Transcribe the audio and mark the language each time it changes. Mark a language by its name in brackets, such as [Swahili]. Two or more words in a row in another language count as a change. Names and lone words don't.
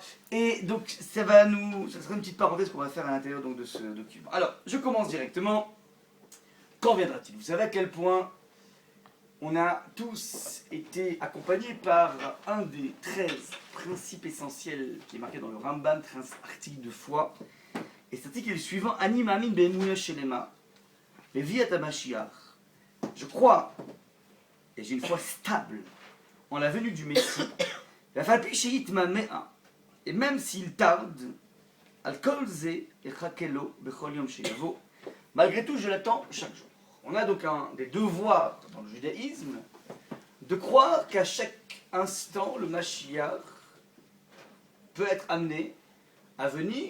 [French] Et donc ça sera une petite parenthèse qu'on va faire à l'intérieur donc, de ce document. Alors, je commence directement. Quand viendra-t-il? Vous savez à quel point on a tous été accompagnés par un des 13 principes essentiels qui est marqué dans le Ramban, 13 articles de foi. Et cet article est le suivant: [Hebrew] אני מאמין באמונה שלמה, בביאת המשיח. [French] Je crois, et j'ai une foi stable, en la venue du Messie, et même s'il tarde, malgré tout, je l'attends chaque jour. On a donc un des devoirs dans le judaïsme de croire qu'à chaque instant, le Mashiach peut être amené à venir.